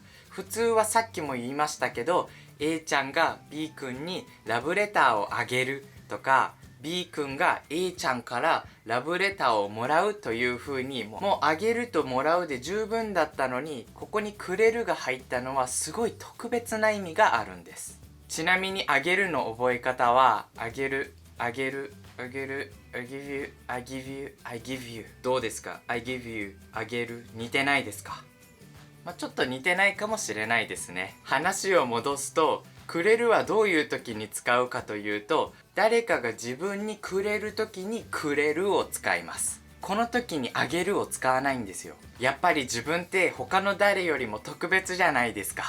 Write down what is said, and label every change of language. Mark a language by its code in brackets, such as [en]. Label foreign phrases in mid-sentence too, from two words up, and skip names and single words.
[ja] 普通はさっきも言いましたけど A ちゃんが B 君にラブレターをあげるとか B 君が A ちゃんからラブレターをもらうという風にもうあげるともらうで十分だったのにここにくれるが入ったのはすごい特別な意味があるんです。ちなみにあげるの覚え方はあげるあげるあげる [en] I give you I give you [ja] I give you どうですか？ [en] I give you [ja] あげる似てないですか？ちょっと似てないかもしれないですね。話を戻すとくれるはどういう時に使うかというと誰かが自分にくれる時にくれるを使います。この時にあげるを使わないんですよ。やっぱり自分って他の誰よりも特別じゃないですか。